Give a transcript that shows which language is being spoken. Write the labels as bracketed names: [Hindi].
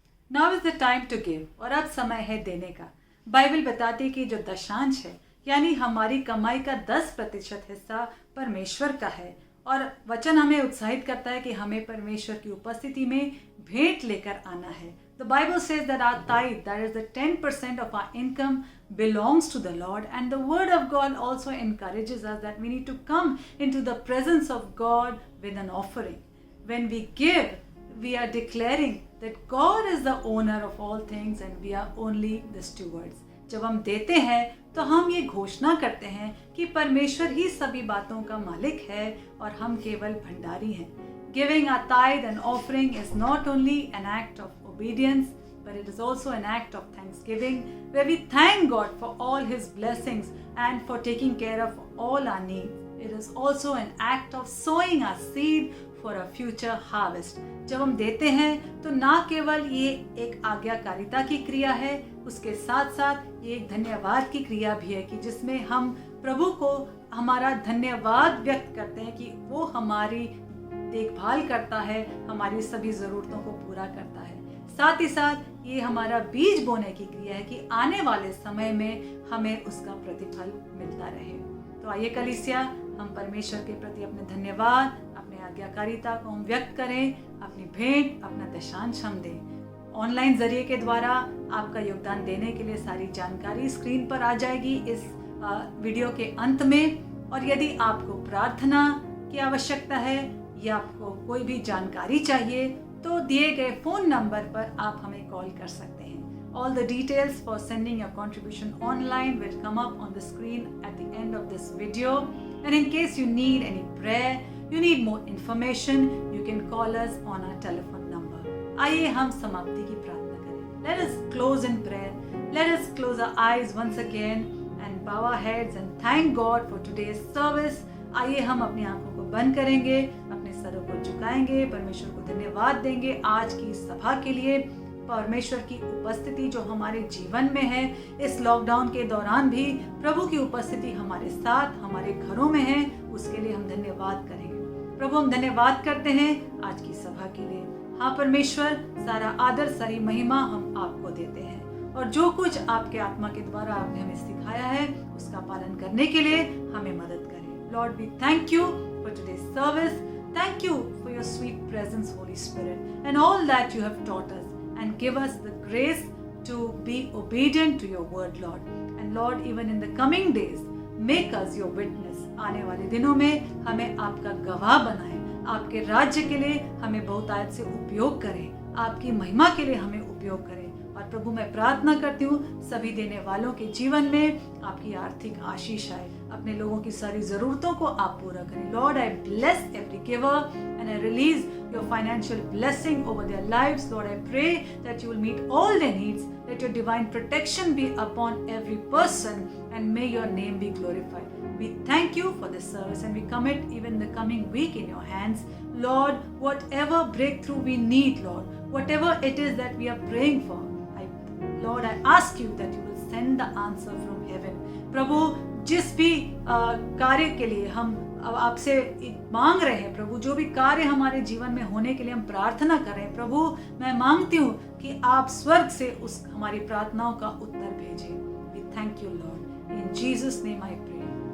[English] now is the time to give, [Hindi] और अब समय है देने का। बाइबल बताती है कि जो दशांश है यानी हमारी कमाई का 10% हिस्सा परमेश्वर का है, और वचन हमें उत्साहित करता है कि हमें परमेश्वर की उपस्थिति में भेंट लेकर आना है। [English] The Bible says that our tithe, that is the 10% of our income, belongs to the Lord, and the Word of God also encourages us that we need to come into the presence of God with an offering. When we give, we are declaring that God is the owner of all things and we are only the stewards. [Hindi] जब हम देते हैं तो हम ये घोषणा करते हैं कि परमेश्वर ही सभी बातों का मालिक है और हम केवल भंडारी हैं। [English] Giving our tithe and offering is not only an act of obedience, but it is also an act of thanksgiving, where we thank God for all His blessings and for taking care of all our needs. It is also an act of sowing our seed for a future harvest. [Hindi] जब हम देते हैं तो ना केवल ये एक आज्ञाकारिता की क्रिया है, उसके साथ साथ ये एक धन्यवाद की क्रिया भी है कि जिसमें हम प्रभु को हमारा धन्यवाद व्यक्त करते हैं कि वो हमारी देखभाल करता है, हमारी सभी ज़रूरतों को पूरा करता है। साथ ही साथ ये हमारा बीज बोने की क्रिया है कि आने वाले समय में हमें उसका प्रतिफल मिलता रहे। तो आइए कलीसिया, हम परमेश्वर के प्रति अपने धन्यवाद, अपने आज्ञाकारिता को हम व्यक्त करें, अपनी भेंट, अपना दशांश हम दें। ऑनलाइन जरिए के द्वारा आपका योगदान देने के लिए सारी जानकारी स्क्रीन पर आ जाएगी इस वीडियो के अंत में। और यदि आपको प्रार्थना की आवश्यकता है या आपको कोई भी जानकारी चाहिए तो दिए गए फोन नंबर पर आप हमें कॉल कर सकते हैं। [English] All the details for sending your contribution online will come up on the screen at the end of this video. And in case you need any prayer, you need more information, you can call us on our telephone number. [Hindi] आइए हम समाप्ति की प्रार्थना करें। [English] Let us close in prayer. Let us close our eyes once again and bow our heads and thank God for today's service. [Hindi] आइए हम अपनी आंखों को बंद करेंगे, अपने सरों को झुकाएंगे, परमेश्वर को धन्यवाद देंगे आज की सभा के लिए। परमेश्वर की उपस्थिति जो हमारे जीवन में है, इस लॉकडाउन के दौरान भी प्रभु की उपस्थिति हमारे साथ, हमारे घरों में है, उसके लिए हम धन्यवाद करेंगे। प्रभु, हम धन्यवाद करते हैं आज की सभा के लिए। हाँ परमेश्वर, सारा आदर, सारी महिमा हम आपको देते हैं, और जो कुछ आपके आत्मा के द्वारा आपने हमें सिखाया है उसका पालन करने के लिए हमें मदद करें। [English] Lord, we thank you for today's service. Thank you for your sweet presence, Holy Spirit, and all that you have taught us, and give us the grace to be obedient to your word, Lord. And Lord, even in the coming days, make us your witness. [Hindi] आने वाले दिनों में हमें आपका गवाह बनाएं, आपके राज्य के लिए हमें बहुतायत से उपयोग करें, आपकी महिमा के लिए हमें उपयोग करें। और प्रभु, मैं प्रार्थना करती हूँ सभी देने वालों के जीवन में आपकी आर्थिक आशीष आए, अपने लोगों की सारी जरूरतों को आप पूरा करें। [English] Lord, I bless every giver and I release your financial blessing over their lives. Lord, I pray that you will meet all their needs. Let your divine protection be upon every person, and may your name be glorified. We thank you for this service, and we commit even the coming week in your hands. Lord, whatever breakthrough we need, Lord, whatever it is that we are praying for, Lord, I ask you that you will send the answer from heaven. [Hindi] प्रभु, जिस भी कार्य के लिए हम आपसे मांग रहे हैं, प्रभु, जो भी कार्य हमारे जीवन में होने के लिए हम प्रार्थना कर रहे हैं, प्रभु, मैं मांगती हूँ कि आप स्वर्ग से उस हमारी प्रार्थनाओं का उत्तर भेजें। [English] We thank you, Lord. In Jesus' name I pray.